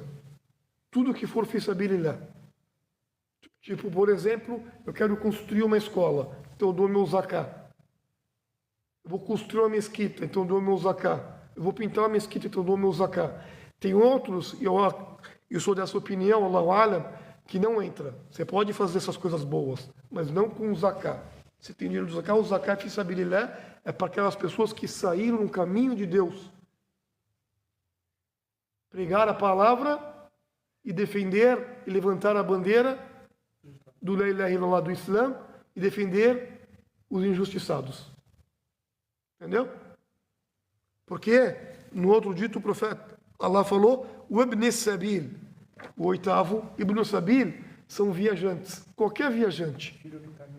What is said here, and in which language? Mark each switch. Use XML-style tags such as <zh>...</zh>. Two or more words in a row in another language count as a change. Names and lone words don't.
<pt>Tudo que for</pt> <ar>في سبيل الله.</ar> <pt>Tipo, por exemplo, eu quero construir uma escola, então eu dou meu zakat. Eu vou construir uma mesquita, então eu dou meu zakat. Eu vou pintar uma mesquita, então eu dou meu zakat. Tem outros, e eu sou dessa opinião,</pt> <ar>الله أعلم,</ar> <pt>que não entra. Você pode fazer essas coisas boas, mas não com o zakat. Você tem dinheiro do zakat, o zakat</pt> <ar>في سبيل الله</ar> <pt>é para aquelas pessoas que saíram no caminho de Deus. Pregar a palavra e defender e levantar a bandeira do</pt> <ar>لا إله إلا الله</ar> <pt>do Islã e defender os injustiçados. Entendeu? Porque no outro dito o profeta Allah falou o</pt> <ar>ابن السبيل,</ar> <pt>o 8º</pt> <ar>ابن السبيل</ar> <pt>são viajantes, qualquer viajante. Filho do caminho.</pt>